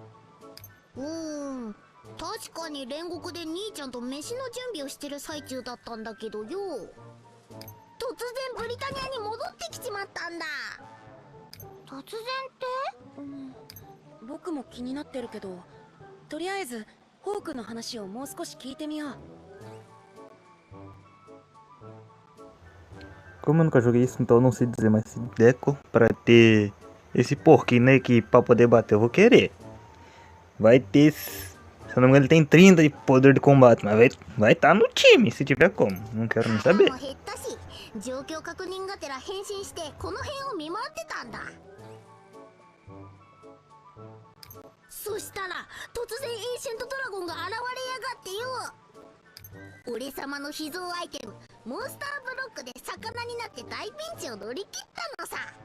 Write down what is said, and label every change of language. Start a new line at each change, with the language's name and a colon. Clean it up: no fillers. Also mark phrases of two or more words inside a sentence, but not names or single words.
Japanese: 確かに煉獄で兄ちゃんと飯の準備をしてる最中だったんだけどよ。突然ブリタニアに戻ってきちまったんだ。突然って？僕も気になってるけど、とりあえずホークの話をもう少し聞いてみよう。
Portuguese: Como eu nunca joguei isso, então eu não sei dizer, mas se Deco pra ter esse porquinho na equipe pra poder bater, eu vou querer. Vai ter, se eu não me engano, ele tem 30 de poder de combate, mas vai tá no time, se tiver como. Não quero nem saber.
Japanese: 状況確認がてら変身してこの辺を見回ってたんだ。そしたら突然エンシェントドラゴンが現れやがってよ。俺様の秘蔵アイテムモンスターブロックで魚になって大ピンチを乗り切ったのさ。